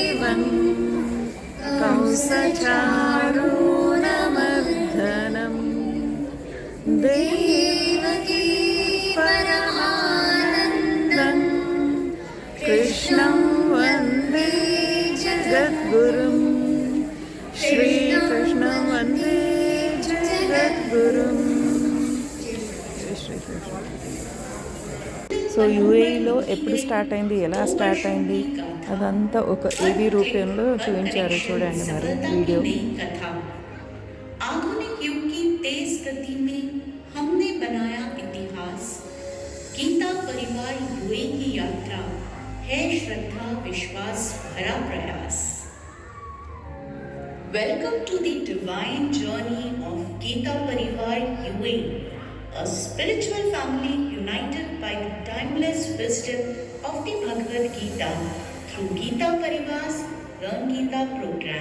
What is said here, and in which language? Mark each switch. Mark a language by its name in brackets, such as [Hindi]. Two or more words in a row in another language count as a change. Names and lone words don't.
[Sanskrit] कंसचाणूरमर्दनं कंसचाणूरमर्दनं देवकी परमानन्दं कृष्णं वन्दे जगद्गुरुं श्रीकृष्णं वन्दे जगद्गुरुं [Telugu] సో యూఏఈలో ఎప్పుడు స్టార్ట్ అయింది, ఎలా స్టార్ట్ అయింది అదంతా ఒక ఏబీ రూపంలో చూపించారు. చూడండి మరి వీడియో. [Hindi] आधुनिक युग की तेज गति में हमने बनाया इतिहास। गीता परिवार यूए की यात्रा है श्रद्धा विश्वास भरा प्रयास। [English] Welcome to the divine journey of Gita Parivar UAE, a spiritual family united by the timeless wisdom of the Bhagavad Gita through Gita Parivar's Learn Gita program.